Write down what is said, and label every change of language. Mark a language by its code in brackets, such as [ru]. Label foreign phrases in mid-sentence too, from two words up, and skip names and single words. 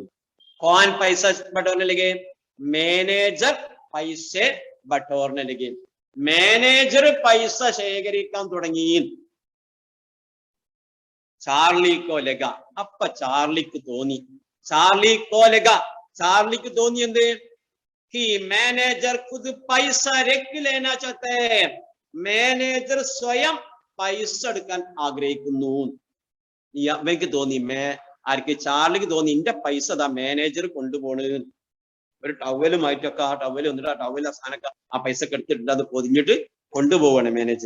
[hi] कौन पैसा बटोरने लगे, मैनेजर पैसा बटोरने लगे, [ml] മാനേജർ പൈസ ശേഖരിക്കാൻ തുടങ്ങി. [hi] चार्ली को लगा, [ml] അപ്പൊ ചാർലിക്ക് തോന്നി, [hi] चार्ली को लगा, [ml] ചാർലിക്ക് തോന്നി എന്ത്? [hi] कि मैनेजर खुद पैसा रख लेना चाहते हैं, [ml] മാനേജർ സ്വയം പൈസ എടുക്കാൻ ആഗ്രഹിക്കുന്നു. അവർക്ക് തോന്നി, ആർക്ക്? ചാർലിക്ക് തോന്നി, എന്റെ പൈസ ദാ മാനേജർ കൊണ്ടുപോണ്. ഒരു ടവലുമായിട്ടൊക്കെ, ആ ടവല് വന്നിട്ട് ആ ടവൽ അവസാനൊക്കെ ആ പൈസ ഒക്കെ എടുത്തിട്ട് അത് പൊതിഞ്ഞിട്ട് കൊണ്ടുപോവാണ് മാനേജർ.